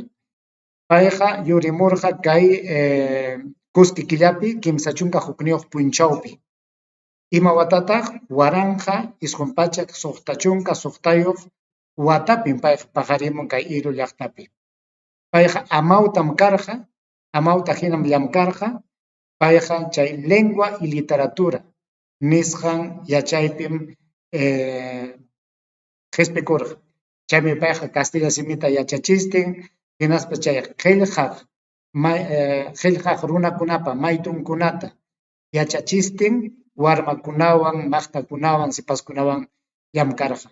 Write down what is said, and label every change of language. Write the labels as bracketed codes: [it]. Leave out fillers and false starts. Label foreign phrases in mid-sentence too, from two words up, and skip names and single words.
[qu] Payqa yurimurqa kay kuski killapi kimsa chunka hukniyuq punchawpi. Ima watataq? Waranqa isqun pachak suqta chunka suqtayuq watapin payqa pajarimun kay Hilo llaqtapi. Payqa amawtam karqa, amawta hinam llamkarqa. Payqa chay [es] lengua y literatura [qu] nisqan yachaypim qhispikurqa. Chaymi payqa castilla simita yachachistin, hinaspa chay qillqaq runakunapa maytunkunata yachachistin, warmakunawan, maqtakunawan, sipaskunawan llamkarqa.